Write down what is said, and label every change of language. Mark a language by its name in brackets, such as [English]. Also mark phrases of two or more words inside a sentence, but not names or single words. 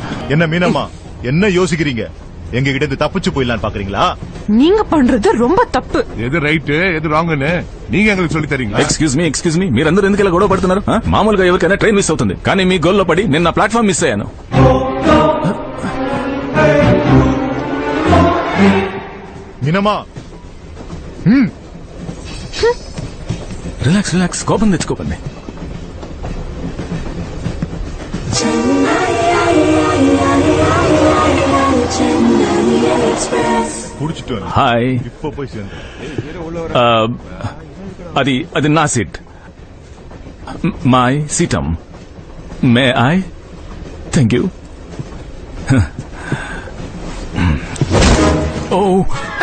[Tamil] என்ன மீனம்மா என்ன யோசிக்கிறீங்க எங்க கிட்ட இருந்து தப்பிச்சு போயிடலான்னு பாக்குறீங்களா? நீங்க பண்றது ரொம்ப தப்பு. எது ரைட் எது ராங் நீ எங்களுக்கு சொல்லி தரீங்களா? [English] excuse me [Telugu] మీరందరూ ఎందుకు ఇలా గొడవ పడుతున్నారు? మామూలుగా ఎవరికైనా [English] train miss [Telugu] అవుతుంది, కానీ మీ గోల్లో పడి నిన్న [English] platform miss [Telugu] అయ్యాను. [Tamil] மீனம்மா [Telugu] రిలాక్స్ కోపం తెచ్చుకోకండి. [Tamil] புடிச்சிட்டு வந்து [Telugu] హాయ్, [Tamil] இப்ப போய் சேர்ந்து [Telugu] అది నా సీట్, [English] my seat. May I? Thank you. ఓ